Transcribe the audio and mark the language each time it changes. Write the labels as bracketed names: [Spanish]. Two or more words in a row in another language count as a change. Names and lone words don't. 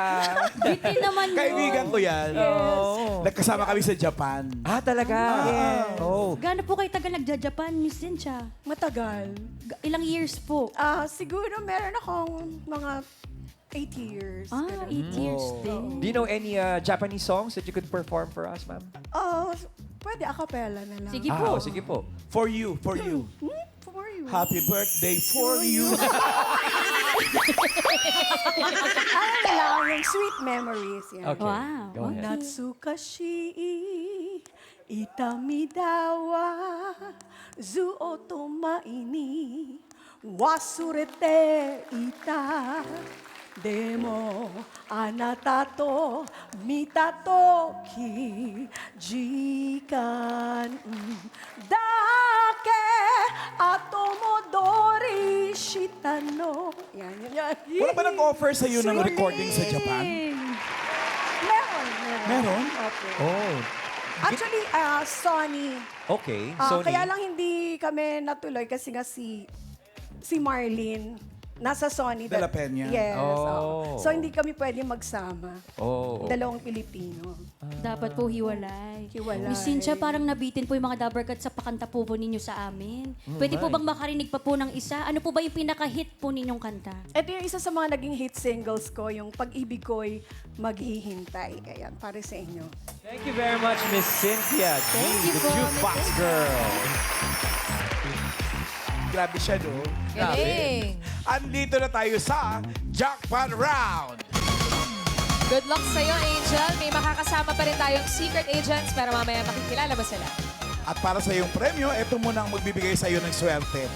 [Filipino] Bitin naman yun. Kaibigan ko yan. Oh. Nagkasama kami sa Japan. Talaga? [English] Yes. Oh. [Filipino] Gaano po kayo tagal nagja-Japan, Miss Cynthia? Matagal. Ilang years po? Siguro meron akong mga 8 years. 8 ganun. years din. [English] Do you know any Japanese songs that you could perform for us, ma'am? [Filipino] Pwede a cappella na lang. Sige po. Sige po. [English] For you, for you. For you. Happy birthday for you. [Filipino] Ano lang, yung sweet memories. Yan. [English] Okay. Wow. Go ahead. [Japanese] 懐かしい痛みだわ ずっと前に忘れていた でもあなたと見た時 時間だけ後戻りしたの. [Filipino] Yan. Wala ba nag-offer sa iyo ng recording sa Japan? Meron. Meron? [English] Okay. Oh. Actually, Sony. Okay. Sony. [Filipino] Kaya lang hindi kami natuloy kasi nga si Marlene nasa Sony. De La Peña. [English] Yes. Oh. [Filipino] So hindi kami pwede magsama. Oh. Dalawang Pilipino. Dapat po hiwalay. Hiwalay. Miss Cynthia, parang nabitin po yung mga Dabber Cats sa pakanta po ninyo sa amin. Pwede po bang makarinig pa po ng isa? Ano po ba yung pinaka-hit po ninyong kanta? Ito yung isa sa mga naging hit singles ko, yung Pag-ibig ko'y maghihintay. Ayan, para sa inyo. [English] Thank you very much, Miss Cynthia G, you the po, Jukebox Girl. [Filipino] Grabe siya, no? Galing. Andito na tayo sa Jackpot Round. Good luck sa'yo, Angel. May makakasama pa rin tayong secret agents pero mamaya makikilala mo sila. At para sa iyong premyo, ito muna ang magbibigay sa iyo ng swerte.